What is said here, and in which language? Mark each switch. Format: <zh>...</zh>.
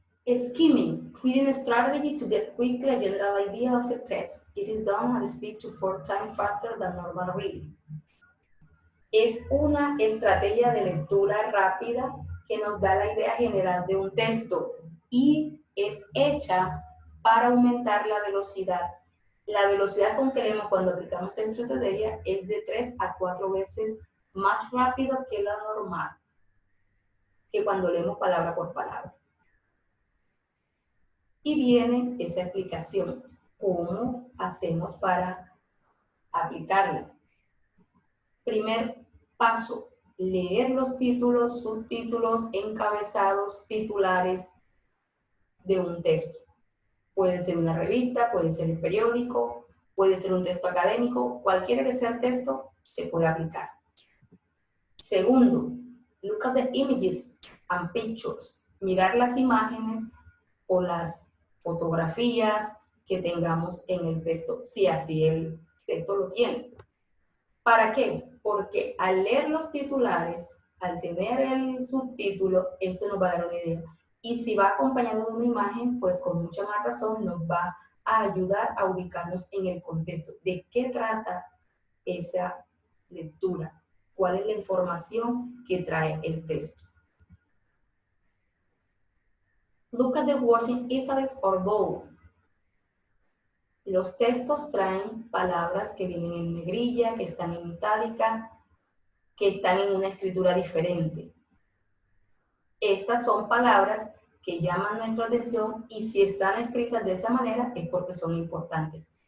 <en>Skimming, creating a strategy to get quickly a general idea of a test. It is done at a speed to 4 times faster than normal reading.</en> <es>Es una estrategia de lectura rápida que nos da la idea general de un texto y es hecha para aumentar la velocidad. La velocidad con que leemos cuando aplicamos esta estrategia es de 3 a 4 veces más rápido que la normal, que cuando leemos palabra por palabra. Y viene esa explicación, cómo hacemos para aplicarla. Primer paso, leer los títulos, subtítulos, encabezados, titulares de un texto. Puede ser una revista, puede ser el periódico, puede ser un texto académico, cualquiera que sea el texto, se puede aplicar. Segundo,</es> <en>look at the images and pictures.</en> <es>Mirar las imágenes o las fotografías que tengamos en el texto, si así el texto lo tiene. ¿Para qué? Porque al leer los titulares, al tener el subtítulo, esto nos va a dar una idea. Y si va acompañado de una imagen, pues con mucha más razón nos va a ayudar a ubicarnos en el contexto. ¿De qué trata esa lectura? ¿Cuál es la información que trae el texto?</es> <en>Look at the words in italics or bold.</en> <es>Los textos traen palabras que vienen en negrilla, que están en itálica, que están en una escritura diferente. Estas son palabras que llaman nuestra atención y si están escritas de esa manera es porque son importantes.</es>